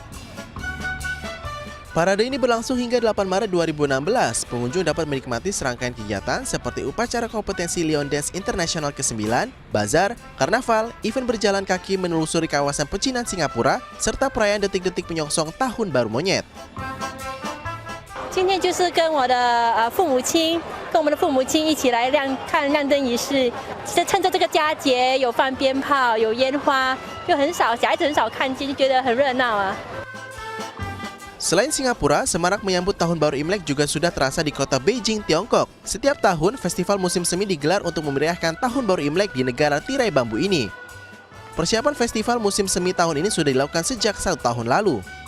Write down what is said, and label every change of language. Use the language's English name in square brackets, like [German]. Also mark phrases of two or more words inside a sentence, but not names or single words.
[Indonesian] Parade ini berlangsung hingga 8 Maret 2016. Pengunjung dapat menikmati serangkaian kegiatan seperti upacara kompetensi Lion Dance International ke-9, bazar, karnaval, event berjalan kaki menelusuri kawasan pecinan Singapura, serta perayaan detik-detik menyongsong Tahun Baru Monyet. [Chinese] 今天就是跟我的父母亲一起来看亮灯仪式，趁着这个佳节有放鞭炮、有烟花，又很少小孩子很少看见，就觉得很热闹啊。 [Indonesian] Selain Singapura, semarak menyambut Tahun Baru Imlek juga sudah terasa di kota Beijing, Tiongkok. Setiap tahun, festival musim semi digelar untuk memeriahkan Tahun Baru Imlek di negara tirai bambu ini. Persiapan festival musim semi tahun ini sudah dilakukan sejak 1 tahun lalu.